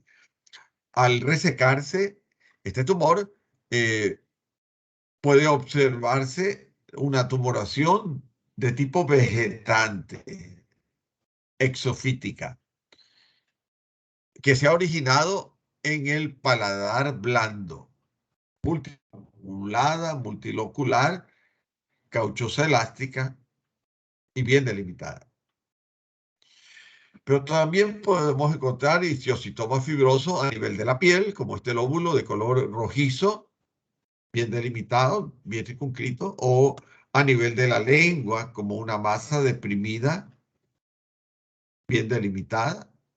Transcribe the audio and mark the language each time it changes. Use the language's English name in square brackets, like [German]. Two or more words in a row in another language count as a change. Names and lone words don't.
[Spanish] Al resecarse, este tumor puede observarse una tumoración de tipo vegetante, exofítica, que se ha originado en el paladar blando, multiloculada, multilocular, cauchosa elástica y bien delimitada. Pero también podemos encontrar histiocytoma fibroso a nivel de la piel, como este lóbulo de color rojizo, bien delimitado, bien circunscrito, o a nivel de la lengua, como una masa deprimida, bien delimitada.